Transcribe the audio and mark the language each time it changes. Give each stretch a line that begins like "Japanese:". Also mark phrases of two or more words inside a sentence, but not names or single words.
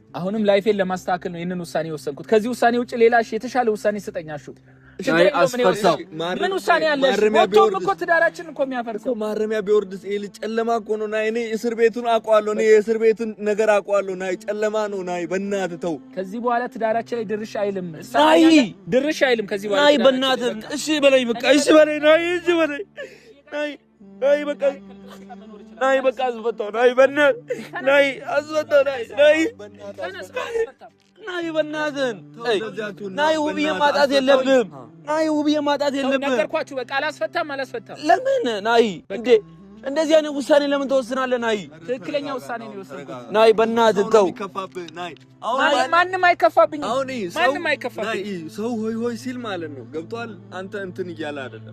Amharic: አሁንም ላይፌን ለማስተካከል ነው ይሄንን ውሳኔ ወሰንኩት ከዚህ ውሳኔ ውጪ ሌላ የተሻለ ውሳኔ ስጠኛችሁ ምን ውሳኔ ያለሽ ወጥቶም እኮ ትዳራችን እኮ የሚያፈርሰው ማረሚያ ቢወርድስ ይሄ ጨለማ እኮ ነው ናይ እኔ እስር ቤቱን አውቀዋለሁ እኔ የእስር ቤቱን ነገር አውቀዋለሁ ናይ ጨለማ ነው ናይ በእናትህ ተው ከዚህ በኋላ ትዳራችን ላይ ድርሽ አይልም ናይ ድርሽ አይልም ከዚህ በኋላ ናይ በእናትህ እሺ በለኝ በቃ እሺ በለኝ ናይ እሺ በለኝ ናይ በቃ ናይ በቃ አስፈታው ናይ በእናትህ ናይ አስፈታው ናይ ናይ በእናትህ ናይ ውብዬ ማጣት የለብህም ናይ ውብዬ ማጣት የለብህም ነገርኳችሁ በቃ አላስፈታም ለምን ናይ እንዴ እንደዚህ አይነት ውሳኔ ለምን ተወስናለህ ናይ ትክክለኛ ውሳኔ ነው የወሰንኩት ናይ በእናትህ ተው ማንንም አይከፋብኝ ማንንም አይከፋብኝ ሰው ሆይ ሲል ማለት ነው ገብቷል አንተ እንትን እያለ አይደለም